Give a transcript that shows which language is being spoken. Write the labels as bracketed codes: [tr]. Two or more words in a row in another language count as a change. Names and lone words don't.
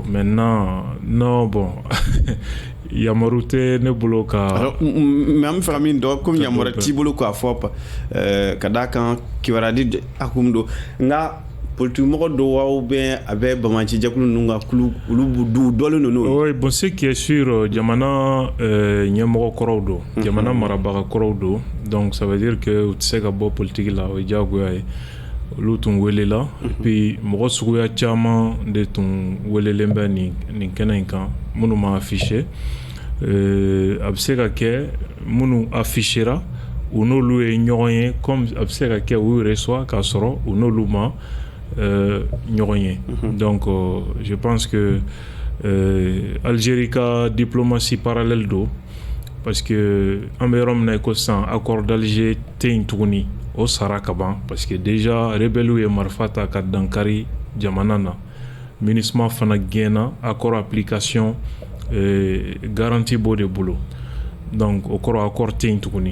[fr] maintenant non bon [bm] yamaru tɛ ne bolo ka. Mais an bɛ fɛ ka min dɔn komi yamaru t'i bolo k'a fɔ ka d'a kan kibaruya di hukumu don nka politique mɔgɔ dɔw aw bɛ a bɛ Bamaji jɛkulu ninnu ka kulu olu dɔlen don n'o ye. [fr] Oui, bon ce qui est sûr [bm] jamana ɲɛmɔgɔ kɔrɔw don jamana marabaga kɔrɔw don [fr] donc ça veut dire que [bm] u tɛ se ka bɔ politique la o ye diyagoya ye. Olu tun welela puis mɔgɔ suguya caman de tun welelen bɛ nin kɛnɛ in kan minnu ma affiché a bɛ se ka kɛ minnu affichera u n'olu ye ɲɔgɔn ye comme a bɛ se ka kɛ u yɛrɛ soit k'a sɔrɔ u n'olu ma ɲɔgɔn ye. [fr] Donc je pense que [bm] Algérie ka [fr] diplomatie parallèle [bm] do [fr] parce que [bm] an bɛ yɔrɔ min na i ko sisan [fr] accord d'Alger [bm] tɛ yen tuguni. O sara ka ban [fr] parce que déjà rebelle [bm] ye marifa ta ka dankari jamana na MINUSMA fana gɛnna [fr] accord application garantie [bm] b'o de bolo donc o kɔrɔ accord tɛ yen tuguni.